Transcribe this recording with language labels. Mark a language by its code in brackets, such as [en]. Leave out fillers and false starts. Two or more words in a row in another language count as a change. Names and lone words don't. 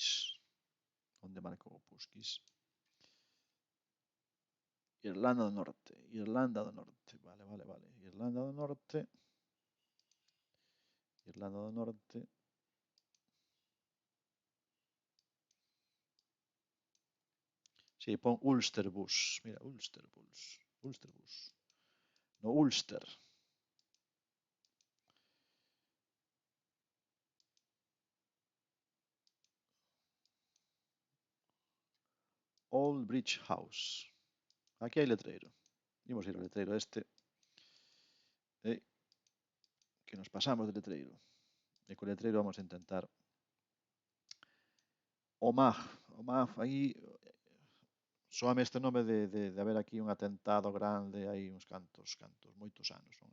[gl] Onde marcou o Puskis? Irlanda do Norte. Irlanda do Norte. Vale. Irlanda do Norte. Irlanda do Norte. Sí, pon Ulster Bus. Mira, Ulster Bus. Ulster Bus. No Ulster. Old Bridge House. Aquí hai letreiro. Imos ir ao letreiro este. Que nos pasamos de letreiro. E co letreiro vamos a intentar Omagh, aí soame este nome de haber aquí un atentado grande hai uns cantos, moitos anos, non?